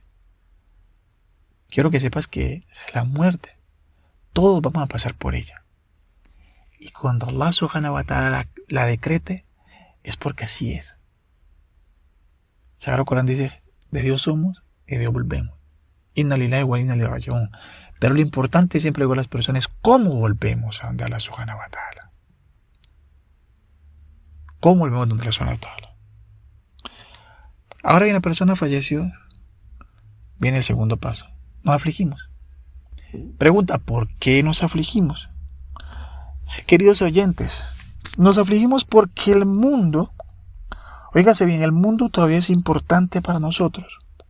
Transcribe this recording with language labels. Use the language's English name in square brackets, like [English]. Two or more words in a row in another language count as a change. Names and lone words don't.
[Spanish] Quiero que sepas que la muerte, todos vamos a pasar por ella. Y cuando Allah [Arabic] سبحانه وتعالى [Spanish] la decrete, es porque así es. Sagrado Corán dice: De Dios somos y de Dios volvemos. [Arabic] إنا لله وإنا إليه راجعون. [Spanish] Pero lo importante, siempre digo a las personas, es cómo volvemos a donde Allah [Arabic] سبحانه وتعالى. [Spanish] ¿Cómo volvemos a donde Allah [Arabic] سبحانه وتعالى? [Spanish] Ahora que una persona falleció, viene el segundo paso. Nos afligimos. Pregunta, ¿por qué nos afligimos? Queridos oyentes, nos afligimos porque el mundo, oígase bien, el mundo todavía es importante para nosotros.